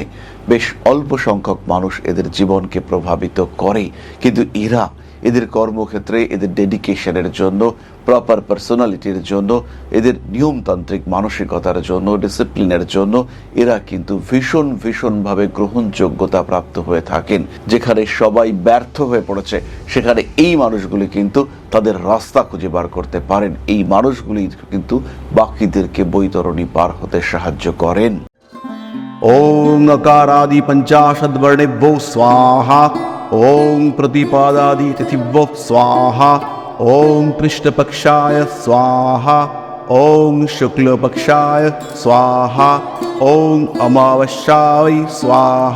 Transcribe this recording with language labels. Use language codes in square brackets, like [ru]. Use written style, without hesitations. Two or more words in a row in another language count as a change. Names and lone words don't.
[bn] বেশ অল্প সংখ্যক মানুষ এদের জীবনকে প্রভাবিত করে, কিন্তু এদের কর্মক্ষেত্রে, এদের ডেডিকেশনের জন্য, [en] proper personality [bn] জন্য, এদের নিয়মতান্ত্রিক মানসিকতার জন্য, ডিসিপ্লিনের জন্য এরা কিন্তু ভীষণ ভীষণভাবে গ্রহণযোগ্যতা প্রাপ্ত হয়ে থাকেন। যেখানে সবাই ব্যর্থ হয়ে পড়েছে সেখানে এই মানুষগুলি কিন্তু তাদের রাস্তা খুঁজে বার করতে পারেন। এই মানুষগুলি কিন্তু বাকিদেরকে বৈতরণী পার হতে সাহায্য করেন। [sa] ओम अकारादि पंचाशद वर्णेभ्यो स्वाहा। ओम प्रतिपादादि तिथिभ्यो स्वाहा। ओम कृष्णपक्षाय स्वाहा। ओम शुक्लपक्षाय स्वाहा। ओम अमावस्याय स्वाहा।